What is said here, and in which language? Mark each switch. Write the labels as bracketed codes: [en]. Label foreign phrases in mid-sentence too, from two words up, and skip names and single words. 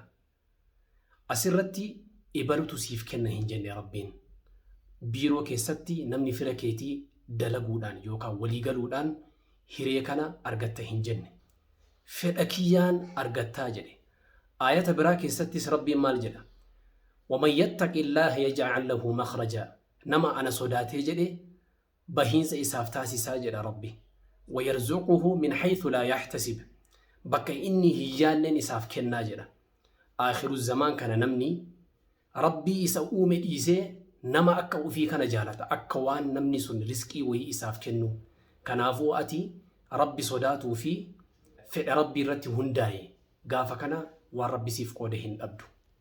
[om] Asirratti ibalutu siif kenna hin jenne rabbiin. Biiroo keessatti namni fira keetii dalaguudhaan yookaan waliigaluudhaan hiree kana argatta hin jenne. Fedha kiyyaan argattaa jedhe. Ayata biraa keessattis rabbiin maal jedha? [ar] وَمَنْ يَتَّقِ اللَّهَ يَجْعَلْ لَهُ مَخْرَجًا. [om] Nama ana sodaatee jedhe bahiinsa isaaf taasisaa jedha rabbi. [ar] وَيَرْزُقُهُ مِنْ حَيْثُ لَا يَحْتَسِبُ. [om] Bakka inni hin yaadneen isaaf kennaa jedha. Aakhiru zamaan kana namni rabbii isa uume dhiisee nama akka ufii kana jaalata. Akka waan namni sun rizqii wayii isaaf kennu. Kanaafuu ati rabbi sodaatuu fi fedha rabbii irratti hundaa'e gaafa kana waan rabbi siif qoode hin dhabdu.